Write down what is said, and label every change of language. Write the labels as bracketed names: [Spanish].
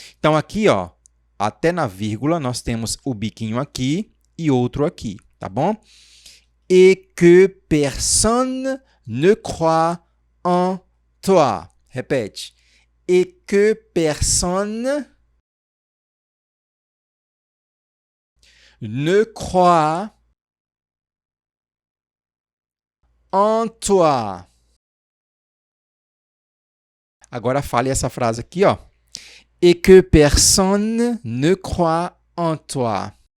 [Portuguese] Então, aqui, ó, até na vírgula, nós temos o biquinho aqui e outro aqui, tá bom? [French] Et que personne ne croit en toi. [Portuguese] Repete. [French] Et que personne ne croit en toi. [Portuguese] Agora fale essa frase aqui, ó. [French] Et que personne ne croit en toi.